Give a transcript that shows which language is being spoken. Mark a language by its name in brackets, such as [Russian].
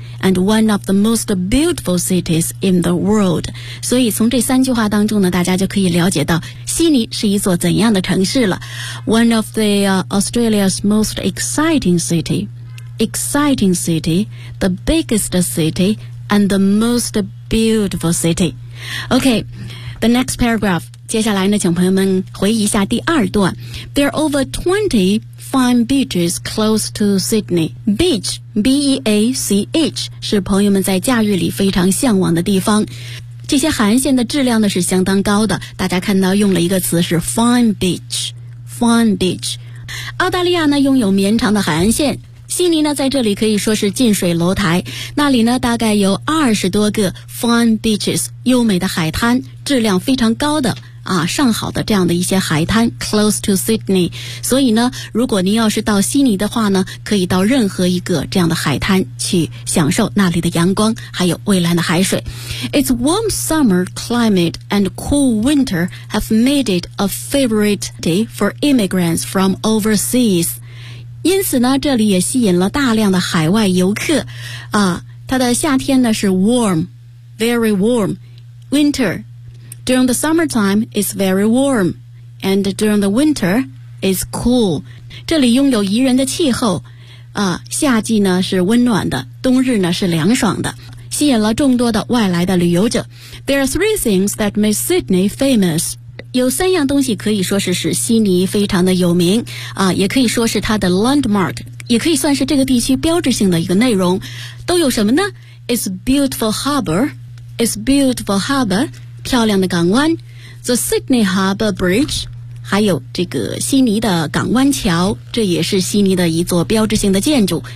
[Chinese] And one of the most beautiful cities in the world. 所以从这三句话当中呢，大家就可以了解到悉尼是一座怎样的城市了。 [English] One of the、Australia's most exciting city, the biggest city, and the most beautiful city. Okay, the next paragraph. [Chinese] 接下来呢，请朋友们回忆一下第二段。 [English] There are over 20 fine beaches close to Sydney. [Chinese] Beach, B-E-A-C-H, 是朋友们在假日里非常向往的地方。这些海岸线的质量呢是相当高的。大家看到用了一个词是 fine beach, fine beach. 澳大利亚呢拥有绵长的海岸线，悉尼呢在这里可以说是近水楼台，那里呢大概有20多个 fine beaches 优美的海滩，质量非常高的啊，上好的这样的一些海滩 [English] close to Sydney， [Chinese] 所以呢如果您要是到悉尼的话呢，可以到任何一个这样的海滩去享受那里的阳光还有蔚蓝的海水。 [English] It's warm summer climate and cool winter have made it a favorite day for immigrants from overseas， [Chinese] 因此呢这里也吸引了大量的海外游客啊，它的夏天呢是 [English] warm very warm， winterDuring the summertime, it's very warm. And during the winter, it's cool. [Chinese] 这里拥有宜人的气候、夏季呢是温暖的，冬日呢是凉爽的，吸引了众多的外来的旅游者。 [English] There are three things that make Sydney famous. [Chinese] 有三样东西可以说是使悉尼非常的有名、也可以说是它的 landmark， 也可以算是这个地区标志性的一个内容。都有什么呢？ [English] It's beautiful harbor. It's beautiful harbor. [Chinese] 漂亮的港湾 The Sydney Harbour Bridge 还有这个悉尼的港湾桥，这也是悉尼的一座标志性的建筑。